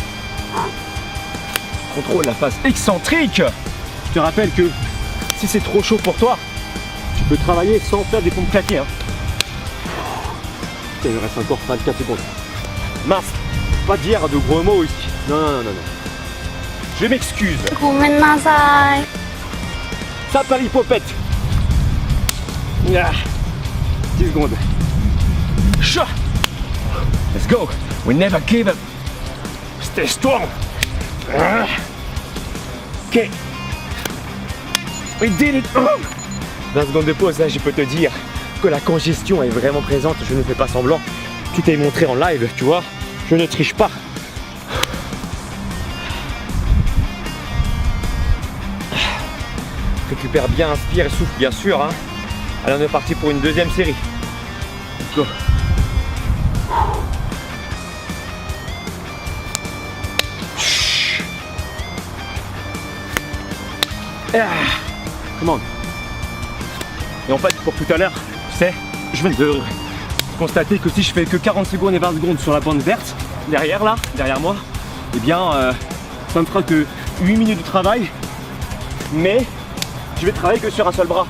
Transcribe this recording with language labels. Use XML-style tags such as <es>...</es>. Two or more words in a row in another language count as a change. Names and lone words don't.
<fr>Contrôle la phase excentrique. Je te rappelle que si c'est trop chaud pour toi, tu peux travailler sans faire des pompes claquées. Hein. Il me reste encore 24 secondes. Mince. Pas dire de gros mots ici. Non, non, non, non. Je m'excuse.</fr> <ja>ごめんなさい。</ja> <fr>Ça Paris popette. Ah, 10 secondes.</fr> <en>Cha. Let's go. We never give up. Stay strong. Ah. Ok. We did it.</en> <fr>20 secondes de pause, là je peux te dire que la congestion est vraiment présente, je ne fais pas semblant. Tout est montré en live, tu vois. Je ne triche pas. Récupère bien, inspire et souffle bien sûr. Hein. Allez, on est parti pour une deuxième série.</fr> <en>Let's go. Ah. Come on.</en> <fr>Et en fait, pour tout à l'heure, tu sais, je viens de constater que si je fais que 40 secondes et 20 secondes sur la bande verte, derrière là, derrière moi, eh bien, ça me fera que 8 minutes de travail, mais je vais travailler que sur un seul bras.</fr>